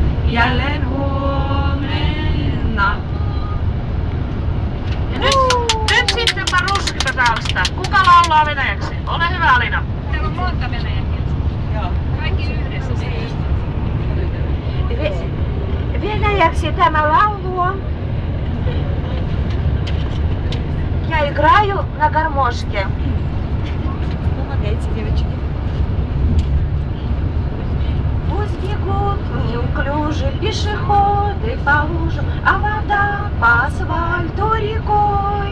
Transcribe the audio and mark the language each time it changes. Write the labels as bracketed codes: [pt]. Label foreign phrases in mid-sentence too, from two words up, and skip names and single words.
[fi] jälleen huomenna. Ja nyt sitten Paruski täältä. Kuka laulaa venäjäksi? Ole hyvä, Alina. Täällä on monta venäjäkielistä. Joo. Kaikki yhdessä. Venäjäksi tämä laulu on. [ru] Я играю на гармошке. Молодец, девочки. Пусть бегут неуклюже пешеходы по лужам, а вода по асфальту рекой.